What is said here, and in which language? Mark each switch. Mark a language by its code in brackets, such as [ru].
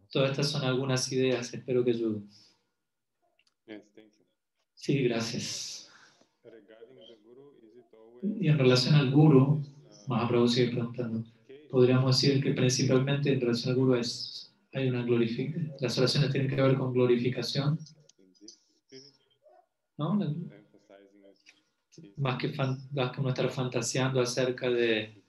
[es] Todas estas son algunas ideas, espero que ayuden. [en] Yes, thank you. [es] Sí, gracias. [en] Regarding the guru, is it always [es] Y en relación al guru, Mahaprabhu sigue preguntando, podríamos decir que principalmente en relación al guru hay una glorificación, las oraciones tienen que ver con glorificación, [en] in this spirit, [es] ¿no? [en] emphasizing it [es] Más que uno estar fantaseando acerca de